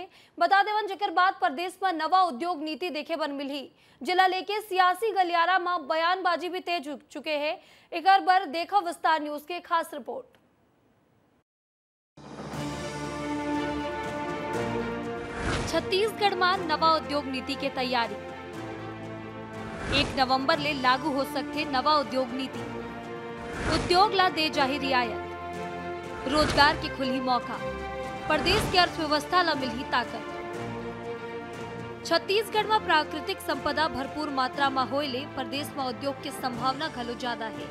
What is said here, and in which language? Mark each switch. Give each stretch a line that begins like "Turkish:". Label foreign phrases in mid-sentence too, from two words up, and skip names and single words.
Chhattisgarhi: बता देवन जेकर बाद प्रदेश में नवा उद्योग नीति देखे बन मिली। जिला लेके सियासी गलियारा में बयानबाजी भी तेज हो चुके हैं। एकर बर देखो विस्तार न्यूज के खास रिपोर्ट। छत्तीसगढ़ में नवा उद्योग नीति के तैयारी। 1 नवंबर ले लागू हो सकते नवा उद्योग नीति। उद्योग ला दे जाही रियायत। रोजगार की खुली मौका। प्रदेश की अर्थव्यवस्था ला मिली ताकत। छत्तीसगढ़ में प्राकृतिक संपदा भरपूर मात्रा में होइले प्रदेश में उद्योग की संभावना घलो ज्यादा है।